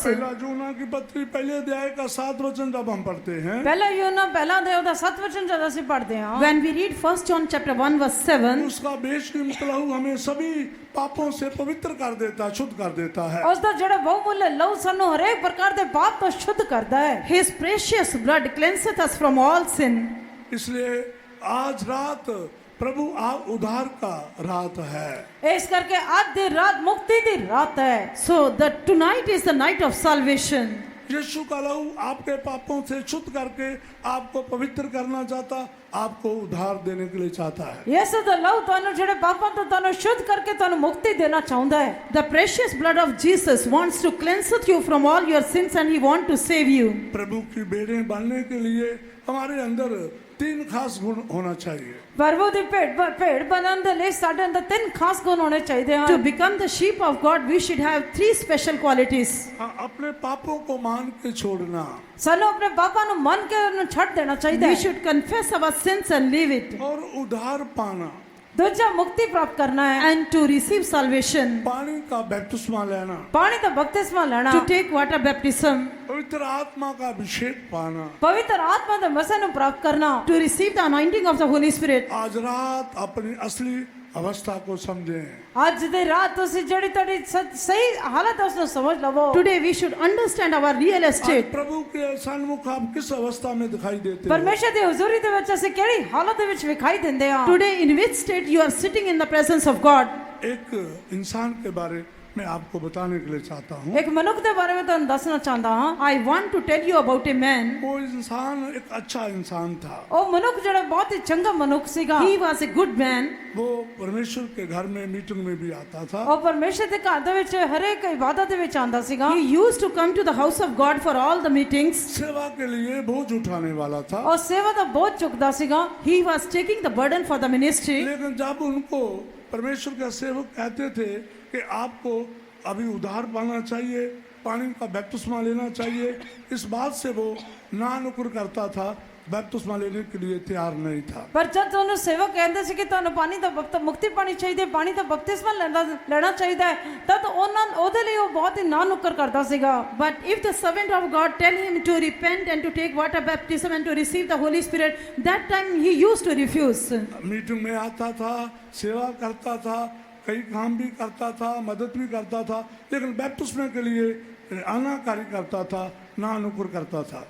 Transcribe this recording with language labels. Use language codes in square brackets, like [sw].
[hi] पहला यूहन्ना की पत्री पहले अध्याय का 7 वचन जब हम पढ़ते हैं, [pa] ਪਹਿਲਾ ਯੋਨਾ ਪਹਿਲਾ ਦੇ ਉਹਦਾ 7 ਵਚਨ ਜਦ ਅਸੀਂ ਪੜ੍ਹਦੇ ਹਾਂ, [en] When we read 1 John chapter 1 verse 7, [hi] उसका बेशकीमती लहू हमें सभी पापों से पवित्र कर देता, शुद्ध कर देता है। [pa] ਉਸ ਦਾ ਜਿਹੜਾ ਬਹੁਮੁੱਲ ਲਹੂ ਸਾਨੂੰ ਹਰੇਕ ਪ੍ਰਕਾਰ ਦੇ ਪਾਪ ਤੋਂ ਸ਼ੁੱਧ ਕਰਦਾ ਹੈ। [en] His precious blood cleanseth us from all sin. [hi] इसलिए आज रात प्रभु आप उद्धार का रात है। [pa] ਇਸ ਕਰਕੇ ਅੱਜ ਦੀ ਰਾਤ ਮੁਕਤੀ ਦੀ ਰਾਤ ਹੈ। [en] So that tonight is the night of salvation. [hi] यीशु का लहू आपके पापों से शुद्ध करके आपको पवित्र करना चाहता, आपको उद्धार देने के लिए चाहता है। [pa] ਯਿਸੂ ਦਾ ਲਹੂ ਤੁਹਾਨੂੰ ਜਿਹੜੇ ਪਾਪਾਂ ਤੋਂ ਤੁਹਾਨੂੰ ਸ਼ੁੱਧ ਕਰਕੇ ਤੁਹਾਨੂੰ ਮੁਕਤੀ ਦੇਣਾ ਚਾਹੁੰਦਾ ਹੈ। [en] The precious blood of Jesus wants to cleanse you from all your sins and he wants to save you. [hi] प्रभु की बेड़े बनने के लिए हमारे अंदर 3 खास गुण होना चाहिए। [pa] ਪ੍ਰਭੂ ਦੀ ਭੇਡ ਬਣਨ ਦੇ ਲਈ ਸਾਡੇ ਅੰਦਰ 3 ਖਾਸ ਗੁਣ ਹੋਣੇ ਚਾਹੀਦੇ [en] To [pa] ਹਨ। [en] become the sheep of God, we should have 3 special qualities. [hi] हाँ, अपने पापों को मान के छोड़ना, [pa] ਸਾਨੂੰ ਆਪਣੇ ਪਾਪਾਂ ਨੂੰ ਮੰਨ ਕੇ ਉਹਨੂੰ ਛੱਡ ਦੇਣਾ ਚਾਹੀਦਾ [en] We [pa] ਹੈ। [en] should confess our sins and leave it. [hi] और उद्धार पाना, [pa] ਦੂਜਾ ਮੁਕਤੀ ਪ੍ਰਾਪਤ ਕਰਨਾ ਹੈ। [en] And to receive salvation. [hi] पानी का बपतिस्मा लेना, [pa] ਪਾਣੀ ਦਾ ਬਪਤਿਸਮਾ ਲੈਣਾ, [en] To take water baptism. [hi] पवित्र आत्मा का अभिषेक पाना। [pa] ਪਵਿੱਤਰ ਆਤਮਾ ਦੇ ਮਸੇ ਨੂੰ ਪ੍ਰਾਪਤ ਕਰਨਾ। [en] To receive the anointing of the Holy Spirit. [hi] आज रात अपनी असली अवस्था को समझें। [pa] ਅੱਜ ਦੀ ਰਾਤ ਤੁਸੀਂ ਜਿਹੜੀ ਤੁਹਾਡੀ ਸਹੀ ਹਾਲਤ ਹੈ ਉਸ ਨੂੰ ਸਮਝ ਲਵੋ। [en] Today we should understand our real [hi] आज [en] estate. [hi] प्रभु के सन्मुख आप किस अवस्था में दिखाई देते हैं? [pa] ਪਰਮੇਸ਼ਰ ਦੀ ਹਜ਼ੂਰੀ ਦੇ ਵਿੱਚ ਅਸੀਂ ਕਿਹੜੀ ਹਾਲਤ ਦੇ ਵਿੱਚ ਵਿਖਾਈ ਦਿੰਦੇ ਹਾਂ। [en] Today in which state you are sitting in the presence of God. [hi] एक इंसान के बारे में आपको बताने के लिए चाहता हूँ। [pa] ਇੱਕ ਮਨੁੱਖ ਦੇ ਬਾਰੇ ਵਿੱਚ ਤੁਹਾਨੂੰ ਦੱਸਣਾ ਚਾਹੁੰਦਾ ਹਾਂ। [en] I want to tell you about a man. [hi] वो इंसान एक अच्छा इंसान था। [pa] ਉਹ ਮਨੁੱਖ ਜਿਹੜਾ ਬਹੁਤ ਹੀ ਚੰਗਾ ਮਨੁੱਖ ਸੀਗਾ। [en] He was a good man. [hi] वो परमेश्वर के घर में मीटिंग में भी आता था। [pa] ਉਹ ਪਰਮੇਸ਼ਰ ਦੇ ਘਰ ਦੇ ਵਿੱਚ ਹਰੇਕ ਇਬਾਦਤ ਦੇ ਵਿੱਚ ਆਂਦਾ ਸੀਗਾ। [en] He used to come to the house of God for all the meetings. [hi] सेवा के लिए बोझ उठाने वाला था। [pa] ਉਹ ਸੇਵਾ ਦਾ ਬੋਝ ਚੁੱਕਦਾ ਸੀਗਾ। [en] He was taking the burden for the ministry. [hi] लेकिन जब उनको परमेश्वर का सेवक कहते थे कि आपको अभी उद्धार पाना चाहिए, पानी का बपतिस्मा लेना चाहिए, इस बात से वो ना नुकुर करता था, बपतिस्मा लेने के लिए तैयार नहीं था। [pa] ਪਰ ਜਦ ਤੁਹਾਨੂੰ ਸੇਵਕ ਕਹਿੰਦੇ ਸੀ ਕਿ ਤੁਹਾਨੂੰ ਪਾਣੀ ਦਾ ਮੁਕਤੀ ਪਾਣੀ ਚਾਹੀਦੀ ਹੈ, ਪਾਣੀ ਦਾ ਬਪਤਿਸਮਾ ਲੈਣਾ ਚਾਹੀਦਾ ਹੈ, ਤਦ ਉਹਦੇ ਲਈ ਉਹ ਬਹੁਤ ਹੀ ਨਾ ਨੁੱਕਰ ਕਰਦਾ ਸੀਗਾ। [en] But if the servant of God tell him to repent and to take water baptism and to receive the Holy Spirit, that time he used to refuse. [hi] Meeting में आता था, सेवा करता था, कई काम भी करता था, मदद भी करता था, लेकिन बपतिस्मे के लिए आनाकारी करता था, ना नुकुर करता था।